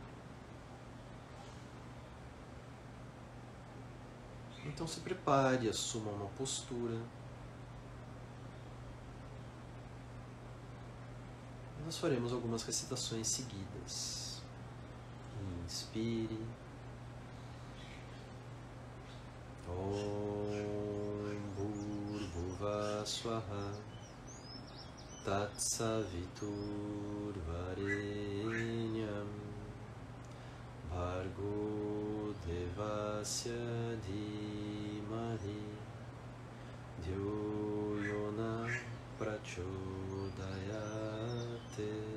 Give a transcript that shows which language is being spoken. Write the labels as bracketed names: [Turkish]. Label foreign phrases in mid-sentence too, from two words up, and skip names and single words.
[Portuguese] Então se prepare, assuma uma postura. E nós faremos algumas recitações seguidas. Inspire. [Sanskrit] ॐ भूर्भुवः स्वाहा तत्सवितुः वरेण्यं भर्गो देवस्य धीमहि धियो योनः प्रचोदयात्.